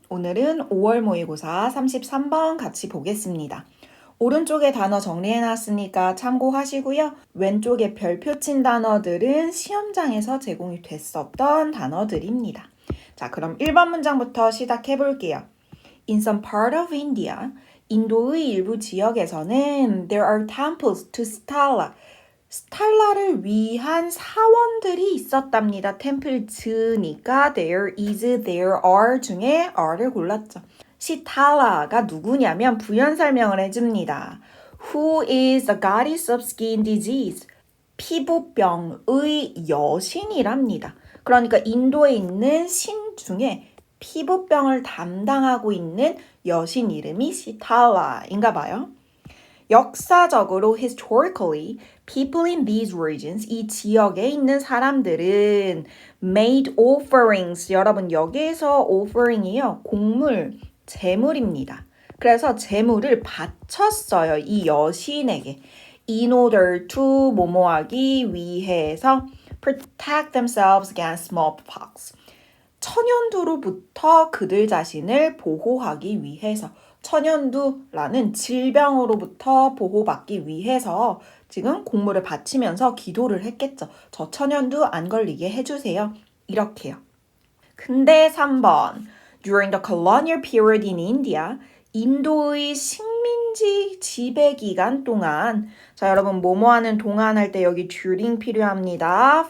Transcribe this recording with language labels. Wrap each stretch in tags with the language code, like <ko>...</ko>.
<ko>오늘은 5월 모의고사 33번 같이 보겠습니다. 오른쪽에 단어 정리해놨으니까 참고하시고요. 왼쪽에 별표 친 단어들은 시험장에서 제공이 됐었던 단어들입니다. 자, 그럼 1번 문장부터 시작해 볼게요.</ko> <en>In some part of India,</en> <ko>인도의 일부 지역에서는</ko> <en>there are temples to Stala.</en> <ko>스탈라를 위한 사원들이 있었답니다. temples니까</ko> <en>there is, there are</en> <ko>중에 are를 골랐죠. 시탈라가 누구냐면 부연 설명을 해줍니다.</ko> <en>Who is the goddess of skin disease?</en> <ko>피부병의 여신이랍니다. 그러니까 인도에 있는 신 중에 피부병을 담당하고 있는 여신 이름이 시탈라인가 봐요. 역사적으로</ko> <en>historically, people in these regions,</en> <ko>이 지역에 있는 사람들은</ko> <en>made offerings.</en> <ko>여러분 여기에서 offering이요. 곡물, 제물입니다. 그래서 제물을 바쳤어요. 이 여신에게.</ko> <en>in order to</en> <ko>뭐뭐하기 위해서</ko> <en>protect themselves against smallpox.</en> <ko>천연두로부터 그들 자신을 보호하기 위해서 천연두라는 질병으로부터 보호받기 위해서 지금 곡물을 바치면서 기도를 했겠죠. 저 천연두 안 걸리게 해주세요. 이렇게요. 근데 3번</ko> <en>During the colonial period in India,</en> <ko>인도의 식민지 지배 기간 동안 자 여러분 뭐뭐 하는 동안 할 때 여기 during 필요합니다.</ko>